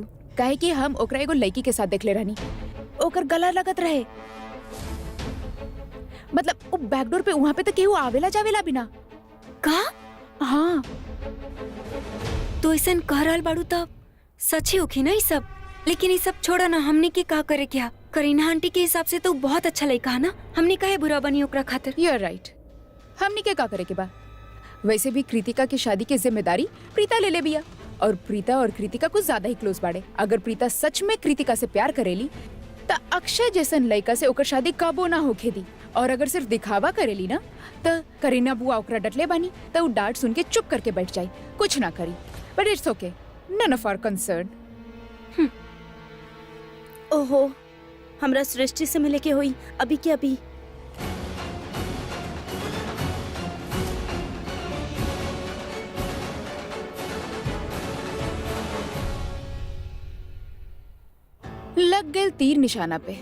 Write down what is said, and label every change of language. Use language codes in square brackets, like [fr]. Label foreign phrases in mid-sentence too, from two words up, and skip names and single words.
[bho] काहे कि हम ओकरा एगो लड़की के साथ देखले रहनी, ओकर गला लगत रहे, मतलब वो बैकडोर पे, वहाँ पे तो केहू आवेला जावेला बिना। का? हाँ, तो ऐसा कह रहल बाड़ू तब सच ही होगी ना ये सब। लेकिन ये सब छोड़ा ना, हमने के का करे क्या? करीना आंटी के हिसाब से तो बहुत अच्छा लड़का है ना, हमने काहे बुरा बनी ओकरा खातिर। [en] you are right, [bho] हमनी के का करे के बा। वैसे भी कृतिका की शादी की जिम्मेदारी प्रीता ले ले बिया, और प्रीता और कृतिका कुछ ज्यादा ही क्लोज बाड़े। अगर प्रीता सच में कृतिका से प्यार करेली त अक्षय जैसन लड़का से ओकर शादी कबो ना होखे दी, और अगर सिर्फ दिखावा करेली ना त करीना बुआ ओकरा डटले बानी त वो डांट सुन के चुप करके बैठ जाई, कुछ ना करी। [en] but it's okay, none of our concern. [bho] ओहो, हमरा सृष्टि से मिले के हुई अभी के अभी। लग गए तीर निशाना पे।